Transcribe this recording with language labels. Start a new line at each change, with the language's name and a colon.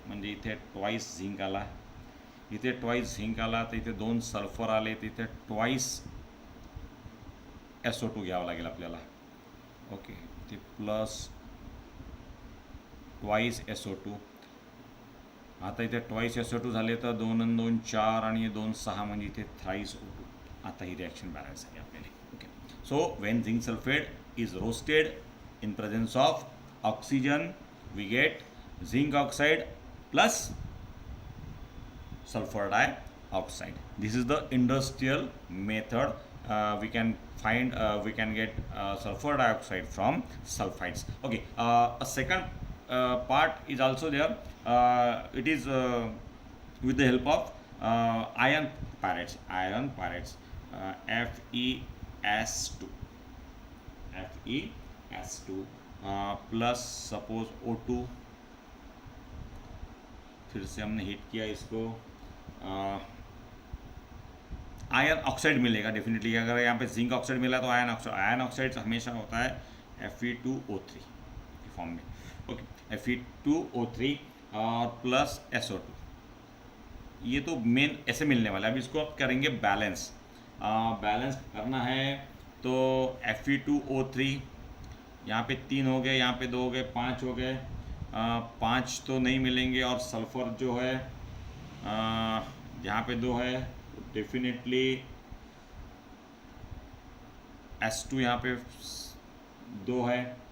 Marathi: म्हणजे इथे twice zinc आला, इथे ट्वाईस झिंक आला, तर इथे 2 सल्फर आले, तर इथे ट्वाईस SO2 घ्यावं लागेल आपल्याला. ओके, ते प्लस ट्वाईस SO2. आता इथे ट्वाईस SO2 झाले तर 2 आणि 2 4 आणि 2 6, म्हणजे इथे थ्राईस O2. आता ही रिॲक्शन बॅलन्स आहे आपल्याला.
English: Okay, so when zinc sulphate is roasted in presence of oxygen, we get zinc oxide plus sulfur dioxide. This is the industrial method. We can get sulfur dioxide from sulfides. Okay, a second part is also there. It is with the help of iron pyrites. Fe2 plus suppose O2.
Hindi: फिर से हमने heat किया इसको, iron oxide मिलेगा definitely. अगर यहाँ पे zinc oxide मिला तो आयरन ऑक्साइड हमेशा होता है Fe2O3 के फॉर्म में. ओके, Fe2O3 और प्लस SO2. ये तो मेन ऐसे मिलने वाला है. अभी इसको आप करेंगे बैलेंस. बैलेंस करना है तो Fe2O3 यहाँ पे 3 हो गए, यहाँ पे 2 हो गए, 5 हो गए. 5 तो नहीं मिलेंगे, और सल्फ़र जो है यहाँ पे 2 है, डेफिनेटली S2 यहाँ पे 2 है.